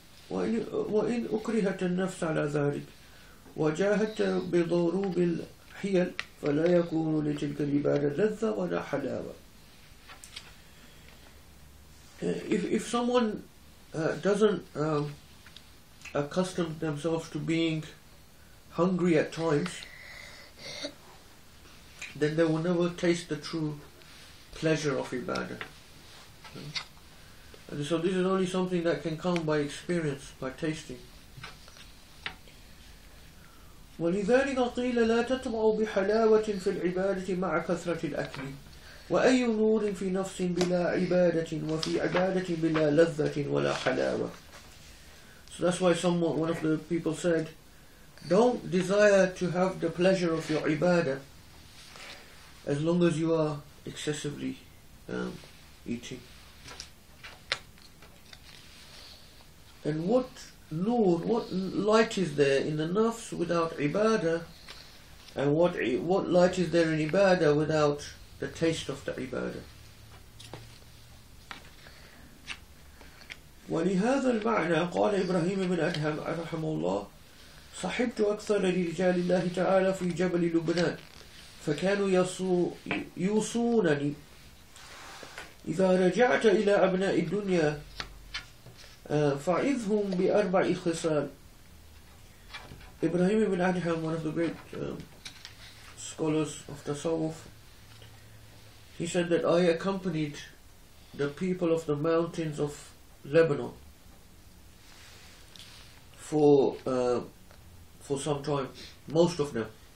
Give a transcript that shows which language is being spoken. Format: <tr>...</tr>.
<ar>وإن أكرهت النفس على ذلك وجاهدت بضروب الحيل فلا يكون لتلك العبادة لذة ولا حلاوة.</ar> <en>If someone doesn't accustom themselves to being hungry at times, then they will never taste the true pleasure of ibadah. And so this is only something that can come by experience, by tasting.</en> <ar>ولذلك قيل لا تطمع بحلاوة في العبادة مع كثرة الأكل وأي نور في نفس بلا عبادة وفي عبادة بلا لذة ولا حلاوة.</ar> <en>So that's why one of the people said, don't desire to have the pleasure of your ibadah as long as you are excessively eating. And what nur, what light is there in the nafs without ibadah, and what light is there in ibadah without the taste of the ibadah?</en> <ar>ولهذا المعنى قال إبراهيم بن أدهم رحمه الله صحبت أكثر لرجال الله تعالى في جبل لبنان فكانوا يوصونني إذا رجعت إلى أبناء الدنيا فعظهم بأربع خصال.</ar> <en>Ibrahim ibn Adham, one of the great scholars of Tasawwuf, he said that I accompanied the people of the mountains of Lebanon for some time, most of them.</en>